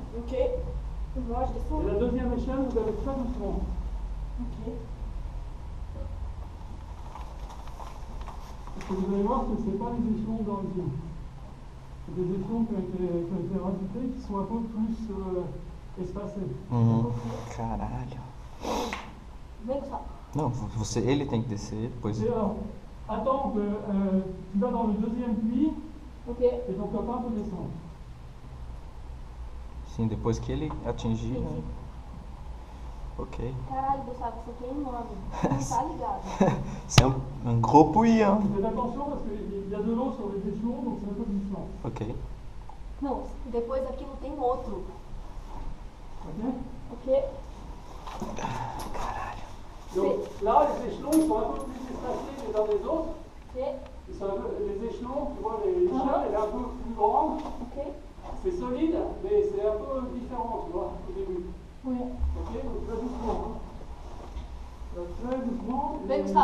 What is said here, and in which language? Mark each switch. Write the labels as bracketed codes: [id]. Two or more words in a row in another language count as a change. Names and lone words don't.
[fr] Ok. Moi, je descends. Et la deuxième échelle, vous allez très doucement. Ok. Parce que vous allez voir que ce n'est pas les échelons d'origine. C'est des échelons qui ont été rajoutés, qui sont un peu plus espacés. [pt] Caralho. Vem cá. Não, ele tem que descer, depois... [fr] Et alors, attends que tu vas dans le deuxième puits Ok. et ton copain peut descendre. [pt] Sim, depois que ele atingir, né? Ok. Caralho, Gustavo, você queimando. Não tá ligado. [fr] C'est un gros puits, hein? Faites attention parce qu'il y a de l'eau sur les échelons, donc c'est un peu glissant. Ok. [pt] Não, depois daquilo tem outro. Ok? Ok. [fr] Donc là, les échelons ils sont un peu plus espacés les uns des autres. Ok. Ils sont les échelons, tu vois, l'échelle elle est un peu plus grande. Ok. C'est solide, mais c'est un peu différent, tu vois, au début. Oui. Ok, donc très doucement. Hein. Très doucement. [pt] Vem cá.